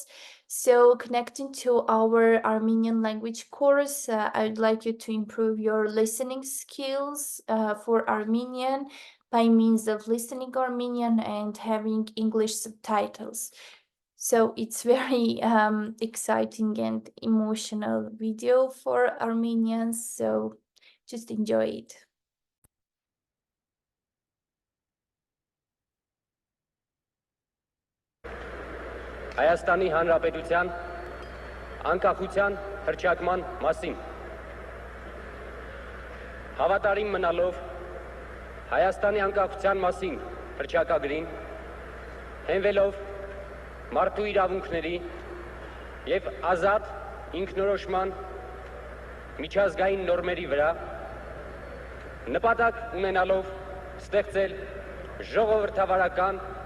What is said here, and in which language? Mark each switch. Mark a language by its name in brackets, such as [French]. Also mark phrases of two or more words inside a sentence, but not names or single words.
[English] So connecting to our Armenian language course, I'd like you to improve your listening skills for Armenian by means of listening Armenian and having English subtitles. So it's very exciting and emotional video for Armenians, so just enjoy it. [Armenian] Հայաստանի Հանրապետության անկախության հռչակման մասին հավատարիմ մնալով Հայաստանի անկախության մասին հռչակագրին, հենվելով մարդու իրավունքների եւ ազատ ինքնորոշման միջազգային նորմերի վրա, նպատակ ունենալով ստեղծել ժողովրդավարական